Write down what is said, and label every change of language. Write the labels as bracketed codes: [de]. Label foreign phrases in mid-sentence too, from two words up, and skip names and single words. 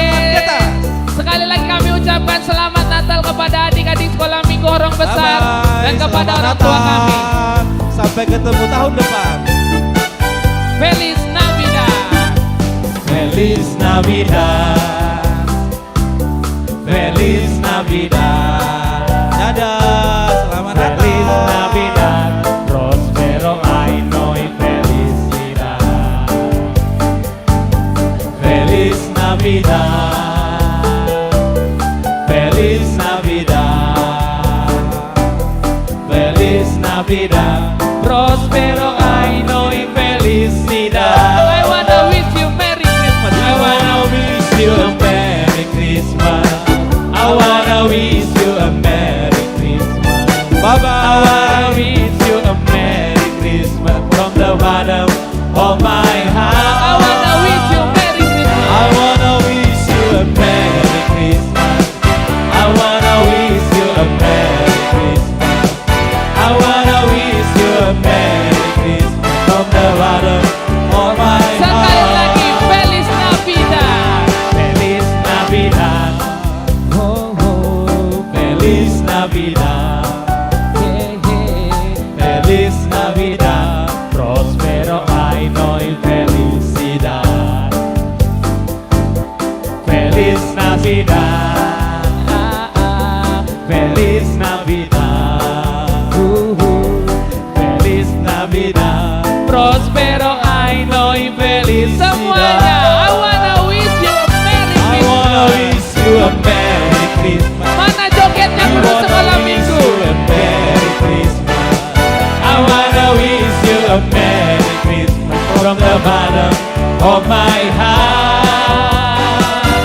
[id] Sekali lagi kami ucapkan selamat Natal kepada adik-adik sekolah minggu Horong Besar dan kepada orang tua kami. Sampai ketemu tahun depan. [es] Feliz Navidad. Feliz Navidad. Feliz Navidad. [id] Dadah, selamat Natal. [es] Feliz Navidad. Prospero año y felicidad. Feliz Navidad. Feliz Navidad. Feliz Navidad. Prospero año y felicidad. [en] I wanna wish you Merry Christmas. I wanna wish you a Merry Christmas. I wanna wish you a Merry Christmas. Bye bye. I wanna wish you a Merry Christmas from the bottom of my heart. I wanna wish you Merry Christmas. I wanna wish you a Merry Christmas. I wanna wish you a Merry Christmas. I wanna wish you a Merry Christmas from the bottom of my heart. [id] Sekali lagi [es] Feliz Navidad. Feliz Navidad. Oh, oh. Feliz Navidad. Feliz Navidad. Prospero año y felicidad. Feliz Navidad. Feliz Navidad. Feliz Navidad. Prospero año y felicidad. [id] Semuanya, [en] I wanna wish you a Merry I Christmas. wanna wish you a Merry Christmas. [id] Mana jogetnya [en] I [id] guru [en] wanna [id] sekolah [en] wish [id] minggu? [en] you a Merry Christmas. I wanna wish you a Merry Christmas from the bottom of my heart.